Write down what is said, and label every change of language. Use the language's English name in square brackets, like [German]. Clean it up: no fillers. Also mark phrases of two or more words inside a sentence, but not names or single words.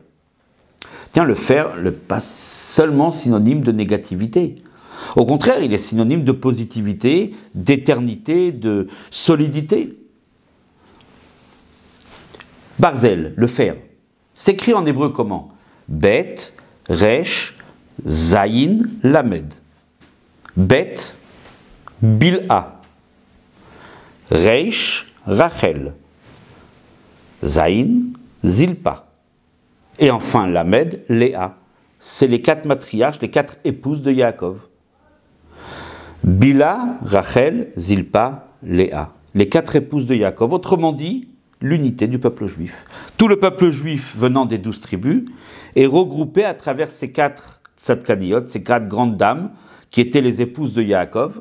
[French] Tiens, le fer n'est pas seulement synonyme de négativité. Au contraire, il est synonyme de positivité, d'éternité, de solidité. Barzel, le fer, s'écrit en hébreu comment? [Hebrew] בית, ריש, זין, למד. Bet, Bil'a. Reish, Rachel. Zayin, Zilpa. [French] Et enfin, Lamed, Léa. C'est les 4 matriarches, les 4 épouses de Yaakov. Bila, Rachel, Zilpa, Léa. Les 4 épouses de Yaakov. Autrement dit, l'unité du peuple juif. Tout le peuple juif venant des 12 tribus est regroupé à travers ces 4 tzadkaniyot, ces 4 grandes dames qui étaient les épouses de Yaakov.